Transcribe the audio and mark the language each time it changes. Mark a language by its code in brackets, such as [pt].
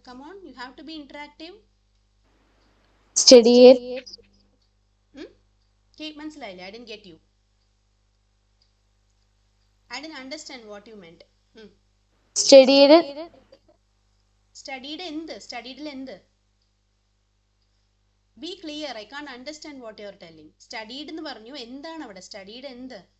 [en] Come on, you have to be interactive. Studied. [ml] മനസ്സിലായില്ലേ? [en] I didn't get you. I didn't understand what you meant. Studied. [ml] Studied എന്ത്? Studied എന്ത്? [en] Be clear, I can't understand what you are telling. [ml] Studied എന്ന് പറഞ്ഞു, എന്താണ് അവിടെ? Studied എന്ത്?